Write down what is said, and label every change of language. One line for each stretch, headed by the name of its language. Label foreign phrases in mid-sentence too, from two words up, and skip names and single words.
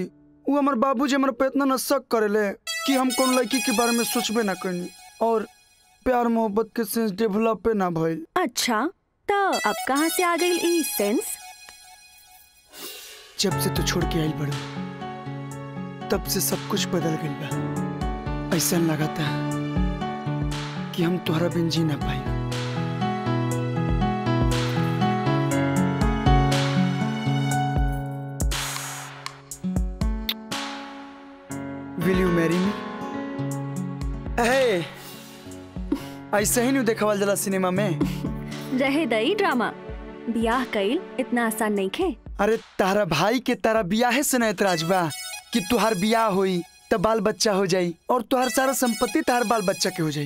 Bhojpuri: वो हमार बाबूजी हमरा पे इतना न शक करेले कि हम कौन लड़की के बारे में सोचबे ना करनी, और प्यार मोहब्बत के
English: sense develop
Bhojpuri: ना भइल। अच्छा तो अब कहाँ से आ गई ई सेंस? जब से तू छोड़ के आइल बड़ू तब से सब कुछ बदल गई बा। ऐसा लगाता कि हम तोहरा बिन जी ना पाई।
English: Will you marry me?
Bhojpuri: ऐसे ही नहीं देखावल जला सिनेमा में। रहे दई ड्रामा, बियाह कईल इतना आसान नहीं खे। अरे तारा भाई के तारा बियाहे से न एतराज बा कि तुहार बियाह होई तब बाल बच्चा हो जाई और तुहार सारा संपत्ति तार बाल बच्चा के हो जाई।